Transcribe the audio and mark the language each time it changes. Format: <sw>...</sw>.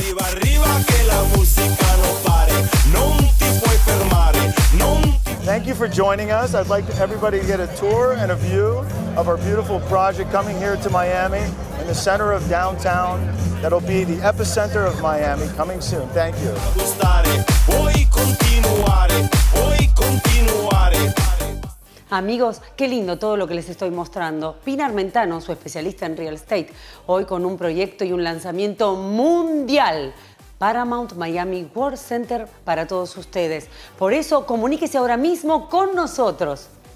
<es>Arriba, arriba, que la música no pare,</es> <it>non ti puoi fermare, non ti...</it> <en>Thank you for joining us. I'd like everybody to get a tour and a view of our beautiful project coming here to Miami in the center of downtown. That'll be the epicenter of Miami, coming soon. Thank you.</en> <it>Vuoi continuare, vuoi continuare.</it> <es>Amigos, qué lindo todo lo que les estoy mostrando. Pina Armentano, su especialista en real estate, hoy con un proyecto y un lanzamiento mundial. Paramount Miami World Center para todos ustedes. Por eso, comuníquese ahora mismo con nosotros.</es>